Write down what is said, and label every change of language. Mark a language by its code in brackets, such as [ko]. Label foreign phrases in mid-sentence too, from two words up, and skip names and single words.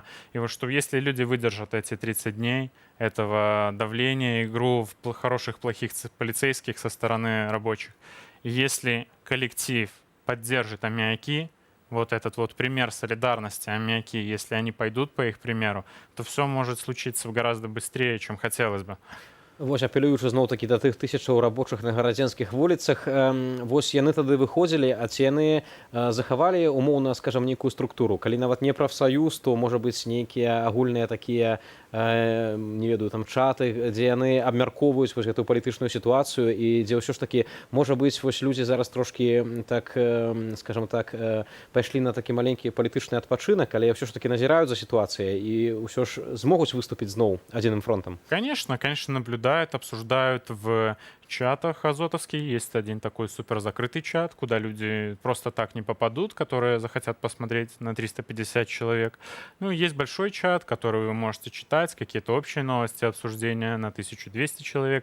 [ru] И вот что если люди выдержат эти 30 дней этого давления, игру в хороших, плохих полицейских со стороны рабочих, и если коллектив поддержит аммиаки, вот этот вот пример солидарности, аммиаки, если они пойдут по их примеру, то все может случиться гораздо быстрее, чем хотелось бы. [be] Вось, апелюючы зноў-такі да тых тысячаў рабочых на гарадзенскіх вуліцах, вось яны тады выходзілі, а ці яны захавалі умоўна, скажам, нейкую структуру. Калі нават не прафсаюз, то можа быць нейкія агульныя такія, не ведаю, там чаты, дзе яны абмяркоўваюць вось гэтую палітычную сітуацыю і дзе ўсё ж такі, можа быць, вось людзі зараз трошкі так, скажам так, пайшлі на такі маленькі палітычны адпачынак, але ўсё ж такі назіраюць за сітуацыяй і ўсё ж змогуць выступіць зноў адзіным фронтам. [ru] Конечно, наблюдают, обсуждают в чатах азотовских. Есть один такой супер закрытый чат, куда люди просто так не попадут, которые захотят посмотреть на 350 человек. Ну, есть большой чат, который вы можете читать, какие-то общие новости, обсуждения на 1200 человек.